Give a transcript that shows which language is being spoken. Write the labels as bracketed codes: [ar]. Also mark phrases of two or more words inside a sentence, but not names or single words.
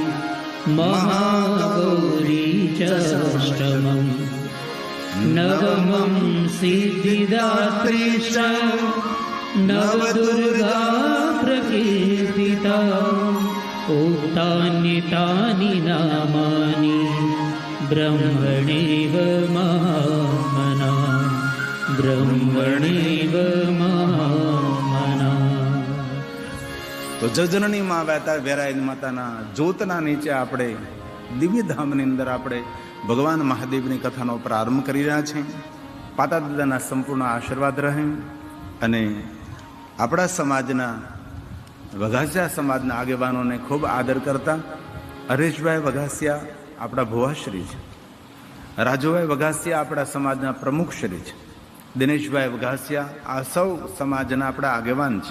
[sa] महागौरी च अष्टमं नवमं सिद्धिदात्री च नवदुर्गा प्रकीर्तिता उक्तान्येतानि नामानि ब्रह्मणैव महामना ब्रह्मणैव महामना. [gu] તો જજનની માં વેરાયની માતાના જ્યોતના નીચે આપણે દિવ્ય ધામની અંદર આપણે ભગવાન મહાદેવની કથાનો પ્રારંભ કરી રહ્યા છીએ. પાતા દાદાના સંપૂર્ણ આશીર્વાદ રહે અને આપણા સમાજના વઘાસિયા સમાજના આગેવાનોને ખૂબ આદર કરતા હરેશભાઈ વઘાસિયા આપણા ભુવાશ્રી છે, રાજુભાઈ વઘાસિયા આપણા સમાજના પ્રમુખશ્રી છે, દિનેશભાઈ વઘાસિયા આ સૌ સમાજના આપણા આગેવાન છે.